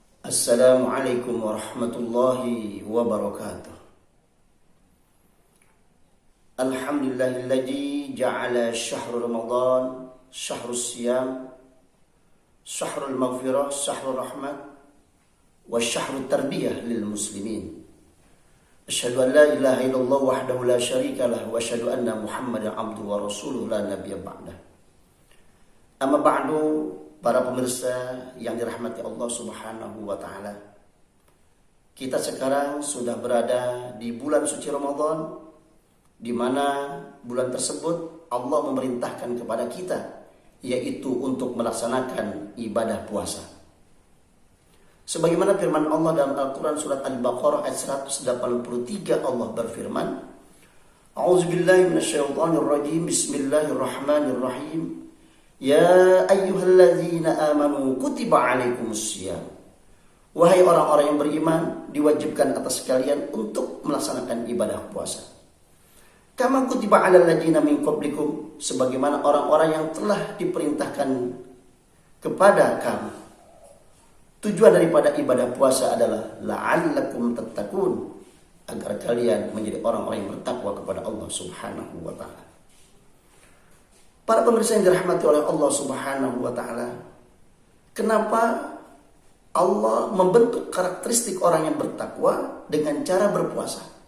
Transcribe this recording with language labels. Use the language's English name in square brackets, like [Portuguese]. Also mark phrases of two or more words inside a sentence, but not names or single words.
[Arabic] السلام عليكم ورحمة الله وبركاته. الحمد لله الذي جعل شهر رمضان شهر الصيام، شهر المغفرة، شهر الرحمة، وشهر التربية للمسلمين. أشهد أن لا إله إلا الله وحده لا شريك له وأشهد أن محمدا عبده ورسوله لا نبي بعده. أما بعد, [Indonesian] para pemirsa yang dirahmati Allah [Arabic] سبحانه وتعالى. [Indonesian] Kita sekarang sudah berada di bulan suci Ramadan, di mana bulan tersebut Allah memerintahkan kepada kita, yaitu untuk melaksanakan ibadah puasa. Sebagaimana firman Allah dalam Al-Quran surat Al-Baqarah ayat 183, Allah berfirman, [Arabic] أعوذ بالله من الشيطان الرجيم، بسم الله الرحمن الرحيم. يا أيها الذين آمنوا كتب عليكم الصيام. [Indonesian] Wahai orang-orang yang beriman, diwajibkan atas kalian untuk melaksanakan ibadah puasa. [Arabic] كما كتب على الذين من قبلكم, [Indonesian] sebagaimana orang-orang yang telah diperintahkan kepada kamu. Tujuan daripada ibadah puasa adalah [Arabic] لعلكم تتقون, [Indonesian] agar kalian menjadi orang-orang yang bertakwa kepada Allah [Arabic] سبحانه وتعالى. [Indonesian] Para pemirsa yang dirahmati oleh Allah [Arabic] سبحانه وتعالى, [Indonesian] kenapa Allah membentuk karakteristik orang yang bertakwa dengan cara berpuasa?